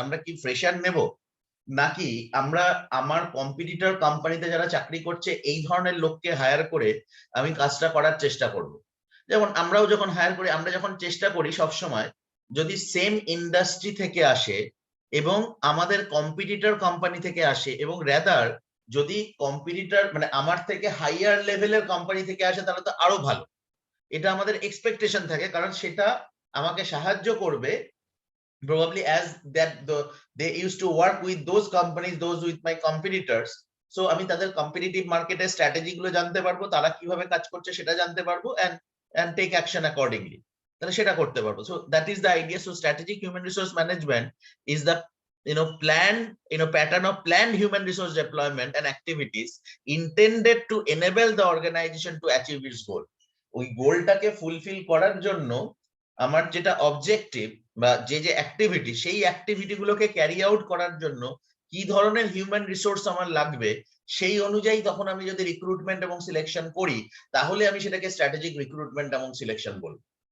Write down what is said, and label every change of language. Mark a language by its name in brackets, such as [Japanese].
[Bangla] আমরা কি ফ্রেশার নেব, নাকি আমরা আমার কম্পিটিটর কোম্পানিতে যারা চাকরি করছে এই ধরনের লোককে হায়ার করে আমি কাজটা করার চেষ্টা করব। যেমন আমরাও যখন হায়ার করি, আমরা যখন চেষ্টা করি সবসময় যদি সেম ইন্ডাস্ট্রি থেকে আসে এবং আমাদের কম্পিটিটর কোম্পানি থেকে আসে, এবং রেদার যদি কম্পিটিটর মানে আমার থেকে হাইয়ার লেভেলের কোম্পানি থেকে আসে তাহলে তো আরো ভালো। এটা আমাদের এক্সপেকটেশন থাকে, কারণ সেটা আমাকে সাহায্য করবে [English] probably as that they used to work with those companies, those with my competitors. [Bangla] So আমি তাদের কম্পিটিটিভ মার্কেটের স্ট্র্যাটেজি গুলো জানতে পারবো, তারা কিভাবে কাজ করছে সেটা জানতে পারবো, [English] and take action accordingly, [Bangla] তাহলে সেটা করতে পারবো। [English] So that is the idea. So strategic human resource management is the planned pattern of planned human resource deployment and activities intended to enable the organization to achieve its goal. [Bangla] ওই গোলটাকে fulfil করার জন্য আমার যেটা objective বা যে activity, সেই activity গুলোকে carry out করার জন্য কি ধরনের হিউম্যান রিসোর্স আমার লাগবে সেই অনুযায়ী তখন আমি যদি রিক্রুটমেন্ট এবং সিলেকশন করি, তাহলে আমি সেটাকে স্ট্র্যাটেজিক রিক্রুটমেন্ট এবং সিলেকশন বলবো।